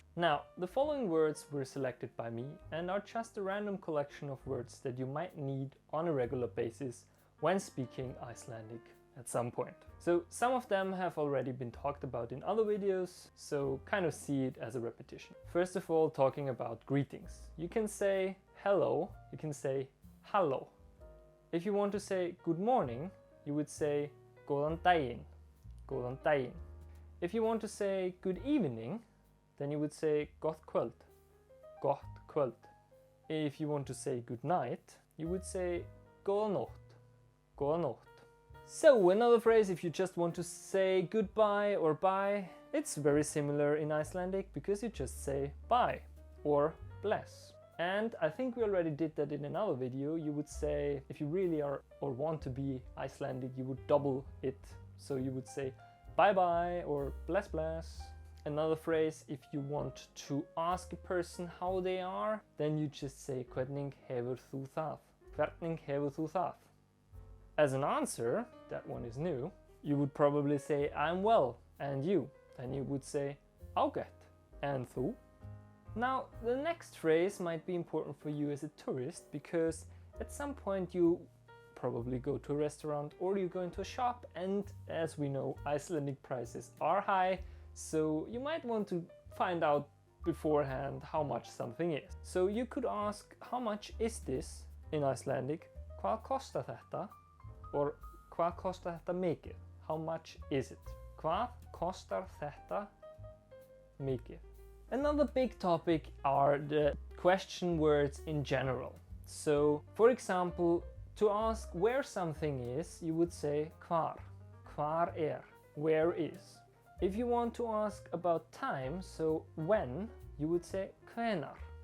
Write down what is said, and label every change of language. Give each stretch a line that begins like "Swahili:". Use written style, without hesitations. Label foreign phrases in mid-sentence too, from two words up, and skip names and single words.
English: Now, the following words were selected by me and are just a random collection of words that you might need on a regular basis when speaking Icelandic at some point. So some of them have already been talked about in other videos, so kind of see it as a repetition. First of all, talking about greetings. You can say hello, you can say halló. If you want to say good morning, you would say
Icelandic: góðan daginn, góðan daginn.
English: If you want to say good evening, then you would say
Icelandic: gott kvöld, gott kvöld.
English: If you want to say good night, you would say
Icelandic: góða nótt, góða nótt.
English: So another phrase if you just want to say goodbye or bye, it's very similar in Icelandic because you just say bye or bless. And I think we already did that in another video. You would say, if you really are or want to be Icelandic, you would double it. So you would say bye bye or
Icelandic: bless bless.
English: Another phrase, if you want to ask a person how they are, then you just say
Icelandic: hvernig hefur þú það? Hvernig hefur þú það?
English: As an answer, that one is new, you would probably say I'm well, and you? Then you would say ágætt, and þú? Now, the next phrase might be important for you as a tourist because at some point you probably go to a restaurant or you go into a shop, and as we know, Icelandic prices are high, so you might want to find out beforehand how much something is. So you could ask, how much is this in Icelandic?
Icelandic: Hvað kostar þetta? Or hvað kostar þetta mikið?
English: How much is it?
Icelandic: Hvað kostar þetta mikið?
English: Another big topic are the question words in general. So, for example, to ask where something is, you would say hvar. Hvar where is. If you want to ask about time, so when, you would say hvenær.